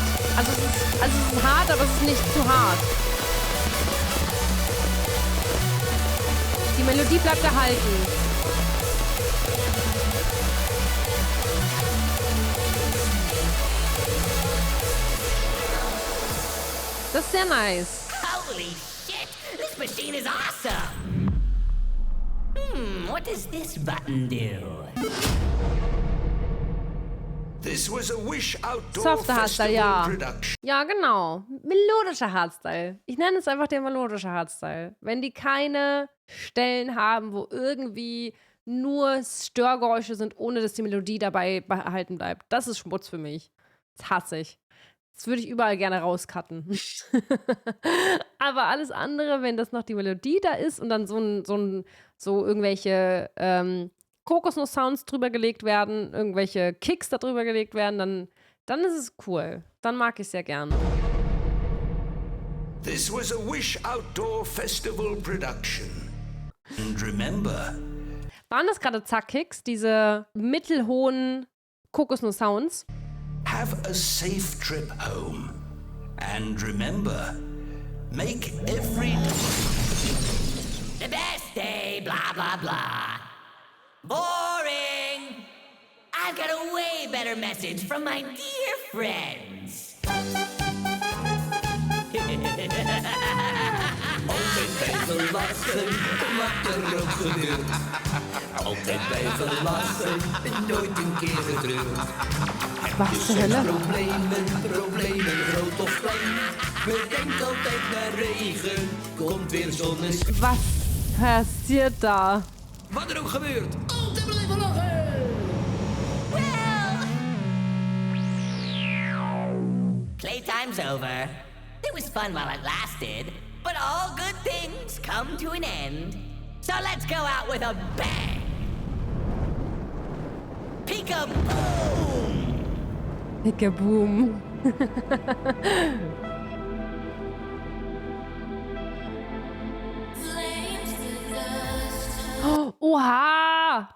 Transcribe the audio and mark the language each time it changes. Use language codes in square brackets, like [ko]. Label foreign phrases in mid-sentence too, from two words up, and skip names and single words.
[de] Also es ist hart, aber es ist nicht zu hart. Die Melodie bleibt erhalten. Das ist sehr nice. [en] Holy shit! This machine is awesome! What does this button do? This was a Wish Outdoor Softer Hardstyle, Festival [de] ja. [en] production. [de] Ja, genau. Melodischer Hardstyle. Ich nenne es einfach der melodische Hardstyle. Wenn die keine Stellen haben, wo irgendwie nur Störgeräusche sind, ohne dass die Melodie dabei behalten bleibt. Das ist Schmutz für mich. Das hasse ich. Das würde ich überall gerne rauscutten. Aber alles andere, wenn das noch die Melodie da ist und dann so irgendwelche Kokosnuss-Sounds drüber gelegt werden, irgendwelche Kicks da drüber gelegt werden, dann ist es cool. Dann mag ich es sehr gerne. [en] This was a Wish Outdoor Festival production. And remember, [de] Waren das gerade Zack-Kicks, diese mittelhohen Kokosnuss-Sounds? [en] have a safe trip home. And remember, make every The best day, blah, blah, blah. Boring! I've got a way better message from my dear friends. [nl] Altijd blijven lachen, wat er ook gebeurt. Altijd blijven lachen, nooit een keer getreurd. [de] Was zur Hölle? [nl] Problemen, groot of klein. Bedenk altijd naar regen, komt weer zonneschijn. [de] Was passiert da? [nl] Wat er ook gebeurt, altijd blijven lachen. [en] Playtime's over. It was fun while it lasted. But all good things come to an end. So let's go out with a bang. Peek-a-boom! Pickaboom. Oha!